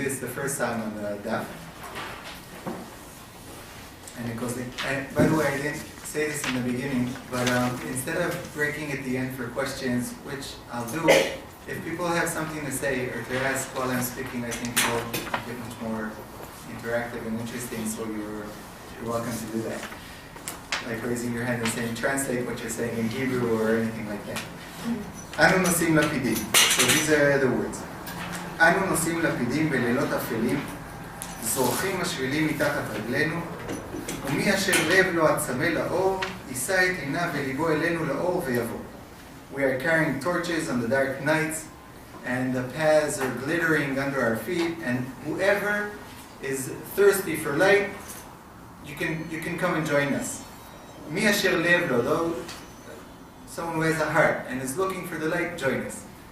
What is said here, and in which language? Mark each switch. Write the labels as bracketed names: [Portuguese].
[English] It's the first song on the daf. And it goes like, and by the way, I didn't say this in the beginning, but instead of breaking at the end for questions, which I'll do, if people have something to say or to ask while I'm speaking, I think it'll get much more interactive and interesting, so you're welcome to do that. Like raising your hand and saying, translate what you're saying in Hebrew or anything like that. [Hebrew] Anu nosim lapidim. [English] So these are the words. [Hebrew] Anu nosim lapidim beliלות afelim, זורחים השבילים מתחת רגלינו, ומי אשר לב לו עצמה לאור, יישא את עיניו וליבו אלינו לאור ויבוא. [English] We are carrying torches on the dark nights, and the paths are glittering under our feet, and whoever is thirsty for light, you can come and join us. [Hebrew] Mi asher lev lo, [English] though someone who has a heart and is looking for the light, join us.